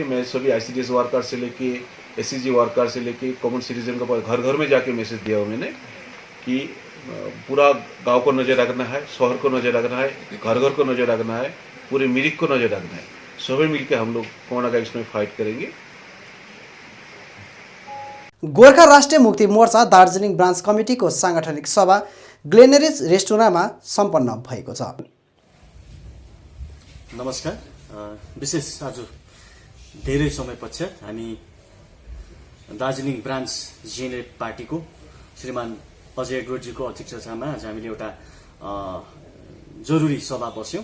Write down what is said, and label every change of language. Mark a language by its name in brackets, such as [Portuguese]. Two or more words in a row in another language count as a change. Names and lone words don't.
[Hindi] मैं सभी [English] ICDS worker [Hindi] से लेके [English] SCG worker [Hindi] से लेके [English] common citizen [Hindi] को घर घर में जाके मैसेज दिया हूँ मैंने कि पूरा गांव को नज़र रखना है, शहर को नज़र रखना है, घर घर को नज़र रखना है, पूरे मिरिक को नज़र रखना है। सभी मिलकर हम लोग कोरोना का इसमें फाइट करेंगे। [Nepali] गोर्खा राष्ट्रिय मुक्ति मोर्चा दार्जिलिङ ब्रान्च कमिटीको साङ्गठनिक सभा ग्लेनेरिज रेस्टुराँमा सम्पन्न भएको छ। नमस्कार। विशेष आज धेरै समय पश्चात हामी दार्जिलिङ ब्रान्च जिएनएलएफ पार्टीको श्रीमान अजय एडवर्डजीको अध्यक्षतामा आज हामीले एउटा जरुरी सभा बस्यौँ।